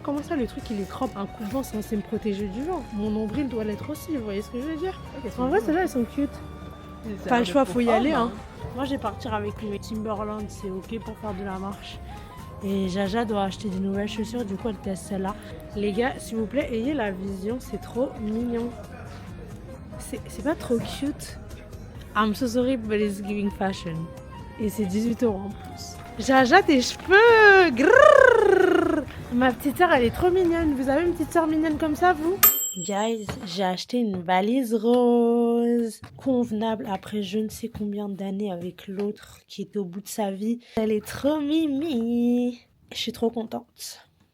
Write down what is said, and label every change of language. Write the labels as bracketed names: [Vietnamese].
[French] Comment ça, le truc il est crop? Un coupe-vent censé me protéger du vent. Mon nombril doit l'être aussi. Vous voyez ce que je veux dire? En vrai, celles-là, elles sont cute. Pas le choix, faut y aller. Hein. Moi, je vais partir avec mes Timberland, c'est ok pour faire de la marche. Et Jaja doit acheter des nouvelles chaussures, du coup, elle teste celle-là. Les gars, s'il vous plaît, ayez la vision, c'est trop mignon. C'est pas trop cute. [English] I'm so sorry, but it's giving fashion. [French] Et c'est 18 € en plus. Jaja, tes cheveux! Grrr. Ma petite sœur, elle est trop mignonne. Vous avez une petite sœur mignonne comme ça, vous? Guys, j'ai acheté une valise rose, convenable après je ne sais combien d'années avec l'autre qui était au bout de sa vie. Elle est trop mimi. Je suis trop contente.